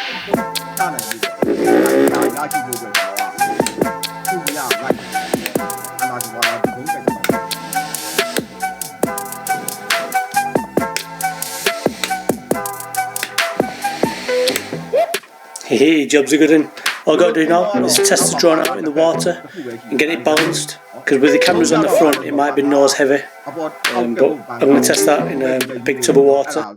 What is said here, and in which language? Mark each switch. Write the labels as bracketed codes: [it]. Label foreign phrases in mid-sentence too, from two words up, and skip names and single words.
[en] ရရှိဖို့ပဲတော့သူ့ရလိုက်အာနာဝါဒဒုံးတက် Hey, jobs are good in. All I've got to do now is test the drone out in the water and get it balanced, because with the cameras on the front it might be nose heavy, but I'm going to test that in a big tub of water.